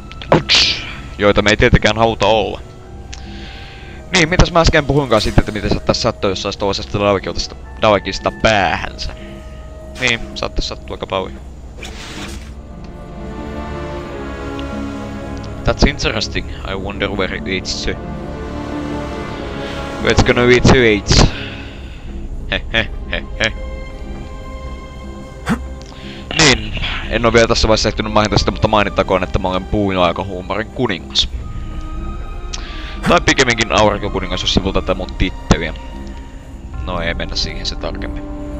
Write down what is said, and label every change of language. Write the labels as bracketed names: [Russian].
[Finnish] Ouch! Joita me ei tietenkään haluta olla. Niin, mitäs mä äsken puhuinkaan sitten, että miten saattais sattua, jos sais toisesta Dalekista päähänsä. Niin, saattais sattua aika paljon. [English] That's interesting. I wonder where it leads to. Where it's gonna lead to AIDS. Hehehehe. [Finnish] Niin, en oo vielä tässä vaiheessa ehtinyt mainita sitä, mutta mainittakoon, että mä olen puunaikahuumorin kuningas. Tai pikemminkin aurinkokuningas, jos sivulta tätä mun titteliä. No ei mennä siihen se tarkemmin.